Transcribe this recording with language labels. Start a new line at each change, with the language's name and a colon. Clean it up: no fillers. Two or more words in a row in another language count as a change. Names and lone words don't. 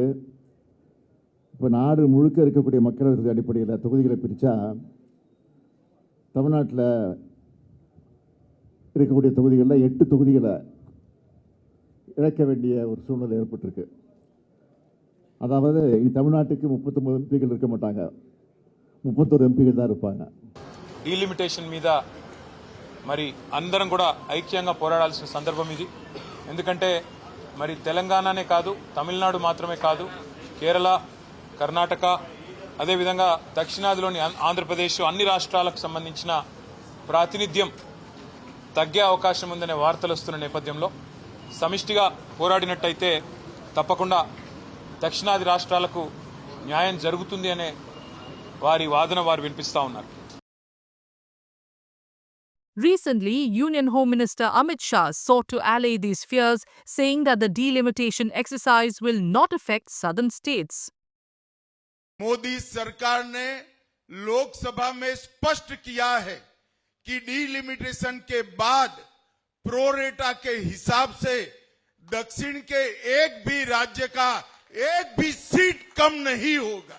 Tamil: இப்போ நாடு முழுக்க இருக்கக்கூடிய மக்களவை அடிப்படையில் தொகுதிகளை பிரித்தா தமிழ்நாட்டில் இருக்கக்கூடிய தொகுதிகளில் 8 தொகுதிகளை இழக்க வேண்டிய ஒரு சூழ்நிலை ஏற்பட்டிருக்கு. அதாவது தமிழ்நாட்டுக்கு 39 எம்பிகள் இருக்க மாட்டாங்க, 31 எம்பிகள் தான் இருப்பாங்க.
Telugu: డీలిమిటేషన్ మీద మరి అందరం కూడా ఐక్యంగా పోరాడాల్సిన సందర్భం ఇది. ఎందుకంటే మరి తెలంగాణనే కాదు, తమిళనాడు మాత్రమే కాదు, కేరళ, కర్ణాటక, అదేవిధంగా దక్షిణాదిలోని ఆంధ్రప్రదేశ్, అన్ని రాష్ట్రాలకు సంబంధించిన ప్రాతినిధ్యం తగ్గే అవకాశం ఉందనే వార్తలు వస్తున్న నేపథ్యంలో సమిష్టిగా పోరాడినట్టయితే తప్పకుండా దక్షిణాది రాష్ట్రాలకు న్యాయం జరుగుతుంది అనే వారి వాదన వారు వినిపిస్తా ఉన్నారు.
English: Recently, Union Home Minister Amit Shah sought to allay these fears, saying that the delimitation exercise will not affect southern states.
Hindi: मोदी सरकार ने लोकसभा में स्पष्ट किया है कि डीलिमिटेशन के बाद प्रोरेटा के हिसाब से दक्षिण के एक भी राज्य का एक भी सीट कम नहीं होगा.